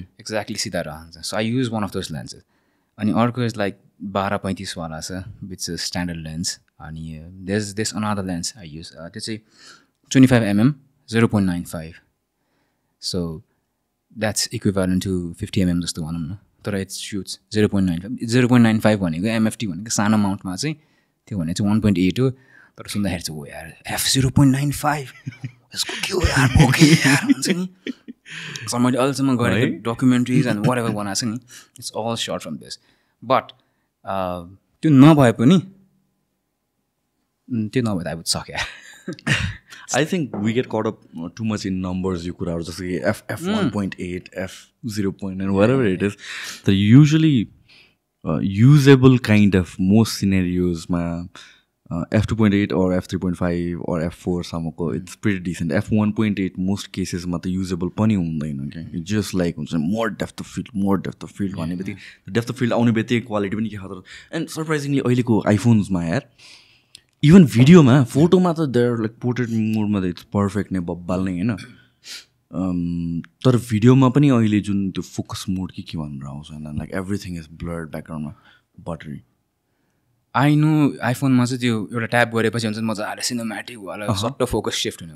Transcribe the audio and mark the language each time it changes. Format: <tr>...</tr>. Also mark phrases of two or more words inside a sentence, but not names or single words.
<ne>एक्ज्याक्टली सिधा रहन्छ</ne> <en>so I use one of those lenses</en> <ne>अनि अर्को</ne> <en>is like</en> <ne>12-35 वाला छ</ne> <en>which is standard lens</en> <ne>अनि</ne> <en>this another lens I use</en> <ne>त्यो चाहिँ 25 mm 0.95</ne> <en>so that's equivalent to 50 mm</en> <ne>जस्तो भनौँ न, तर</ne> <en>it's shoots</en> <ne>0.95 भनेको एमएफटी भनेको सानो माउन्टमा चाहिँ त्यो भने चाहिँ 1.8 हो, तर सुन्दाखेरि चाहिँ हो यार एफ 0.95 यसको के हो यार बोके यार हुन्छ नि। सो मैले अहिलेसम्म गरेको</ne> <en>documentaries and what ever</en> <ne>बनाएको छ नि</ne> <en>it's all shot from this.</en> <ne>बट त्यो नभए पनि त्यो नभए त</ne> <en>I would suck</en> <ne>यार।</ne> <en>I think we get caught up too much in numbers you could have just say f 1.8 f 0.9 whatever it is. The usually usable kind of most scenarios f 2.8 or f 3.5 or f 4 samako it's pretty decent.</en> <ne>F 1.8</ne> <en>most cases</en> <ne>मा त usable पनि हुँदैन,</ne> <en>okay, it's just like more depth of field</en> <ne>भने बेटी</ne> <en>depth of field</en> <ne>आउने बेटी quality पनि के खतरा.</ne> <en>And surprisingly</en> <ne>अहिले को iPhones मा यार इभन भिडियोमा फोटोमा त</ne> <en>there like portrait</en> <ne>मोडमा त</ne> <en>it's perfect</en> <ne>नै बब्बाल नै होइन, तर भिडियोमा पनि अहिले जुन त्यो</ne> <en>focus mode</en> <ne>के भनेर आउँछ होइन</ne> <en>like everything is blurred</en> <ne>ब्याकग्राउन्डमा बटरी।</ne> <en>I know</en> <ne>आइफोनमा चाहिँ त्यो एउटा ट्याप गरेपछि हुन्छ मजाले सिनेम्याटिकवाला सट्ट</ne> <en>focus shift</en> <ne>हुने</ne>